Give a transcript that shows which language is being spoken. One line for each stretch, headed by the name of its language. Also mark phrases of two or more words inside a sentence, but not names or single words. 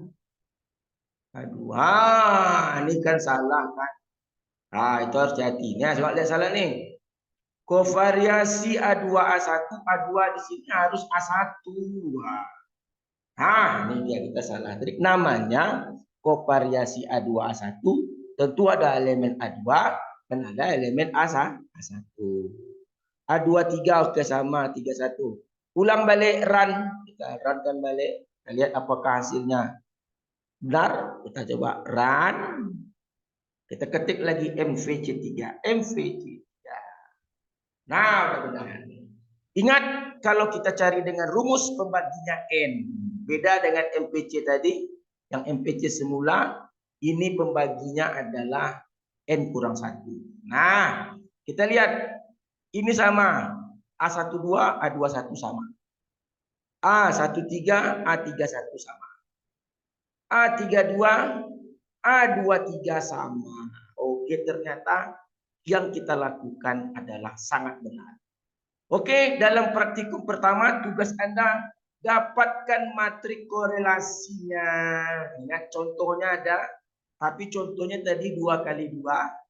Indonesian: A2. Ini kan salah kan? Nah, itu harus hati. Nah, coba lihat salah nih. Kovariasi A2A1, A2 di sini harus A1. Nah, ini dia kita salah trik. Namanya kovariasi A2A1. Tentu ada elemen A2 dan ada elemen A1. A23 oke sama 31. Ulang balik run. Kita runkan balik. Kita lihat apakah hasilnya benar. Kita coba run. Kita ketik lagi MVC3. MVC3. Nah, udah benar. Ingat kalau kita cari dengan rumus pembaginya N. Beda dengan MPC tadi. Yang MPC semula. Ini pembaginya adalah N kurang 1. Nah, kita lihat. Ini sama. A12, A21 sama. A13, A31 sama. A32, A23 sama. Oke, ternyata yang kita lakukan adalah sangat benar. Oke, dalam praktikum pertama tugas Anda dapatkan matrik korelasinya. Ingat contohnya ada, tapi contohnya tadi 2 kali 2.